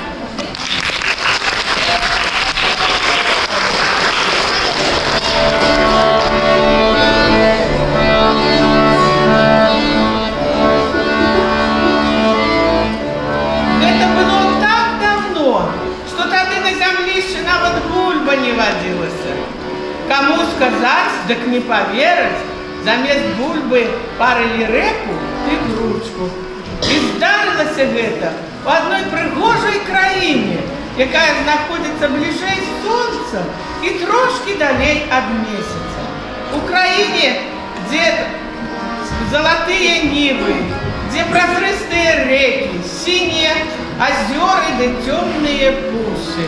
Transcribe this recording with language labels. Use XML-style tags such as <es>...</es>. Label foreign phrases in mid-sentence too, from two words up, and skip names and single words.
<ru>Это было так давно, что тогда на земле еще</ru> <be>нават бульба</be> <ru>не водилась. Кому сказать, так не поверить.</ru> <be>Замест бульбы парили рэпу и грудку. И здарылася гэта</be> <ru>в одной</ru> <be>прыгожай краіне, якая знаходзіцца бліжэй сонца і трошки далей ад месяца. У краіне, дзе залатыя нівы, дзе празрыстыя рэкі, сінія азёры ды цёмныя пушы.</be>